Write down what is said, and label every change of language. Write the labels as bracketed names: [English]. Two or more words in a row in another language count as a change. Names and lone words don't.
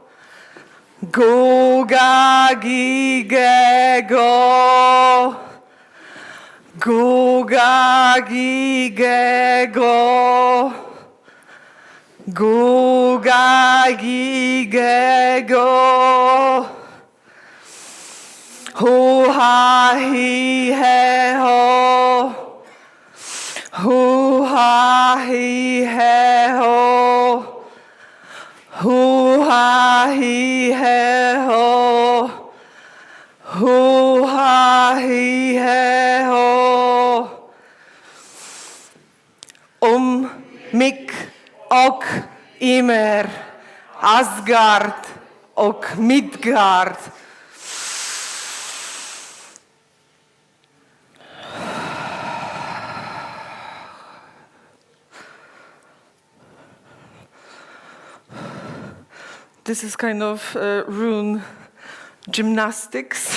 [English] Go ga gi ge go. Go ga gi ge go. Go ga gi ge go. Ho ha hi he ho. Ho ha hi he ho. Ho ha hi he ho. Ho ha hi he ho. Mik ok immer Asgard ok Midgard. This is kind of rune gymnastics.